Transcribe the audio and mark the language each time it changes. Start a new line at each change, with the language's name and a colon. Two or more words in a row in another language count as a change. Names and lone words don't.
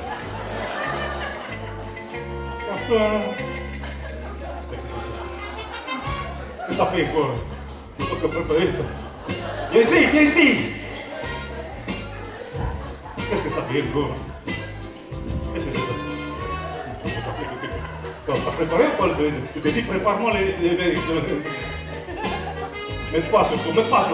French: Casse-toi.
Italian: Che sta qui fuori? Mi tocca preparare. Vieni sì!
French: Qu'est-ce que ça fait ancora? Qu'est-ce que c'est ça? T'as préparé ou pas le vin? Tu t'es dit prépare-moi les vins. Mets pas surtout, hein.